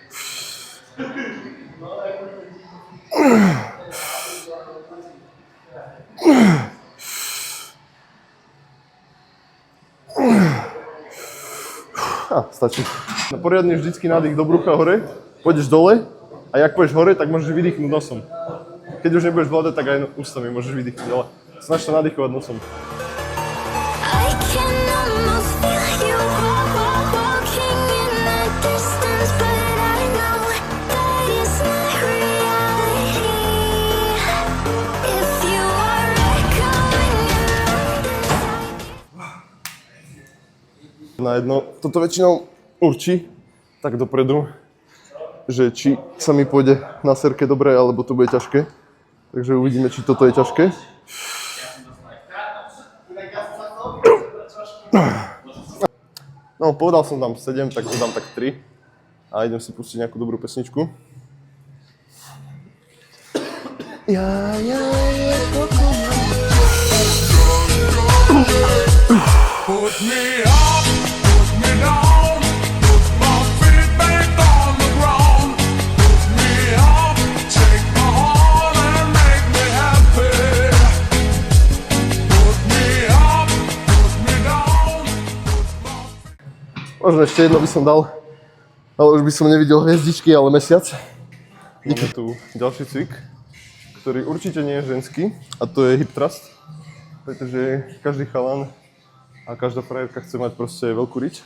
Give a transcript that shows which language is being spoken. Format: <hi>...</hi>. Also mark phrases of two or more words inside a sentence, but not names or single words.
<sk>Stačí. Na poriadny vždycky nádych do brucha hore, pôjdeš dole a jak pôjdeš hore, tak môžeš vydýchnuť nosom. Keď už nebudeš vládať, tak aj ústami môžeš vydýchnuť, ale snaž sa nadýchovať nosom.</sk> <en>I can almost feel you walking in the distance, but I know that it's not reality. If you are echoing</en> <sk>Na jedno, toto väčšinou určí tak dopredu, že či sa mi pôjde na serke dobre, alebo to bude ťažké. Takže uvidíme, či toto je ťažké. No, povedal som tam 7, tak dodám tak 3. A idem si pustiť nejakú dobrú pesničku.</sk> <en>Put me up, put me down, put my feet back on the ground. Put me up, take my heart and make me happy. Put me up, put me down,</en> <sk>Možno ešte jedno by som dal, ale už by som nevidel hviezdičky, ale mesiac. Máme tu ďalší cvik, ktorý určite nie je ženský, a to je</sk> <en>hip thrust,</en> <sk>pretože každý chalan a každá frajerka chce mať proste veľkú riť.</sk>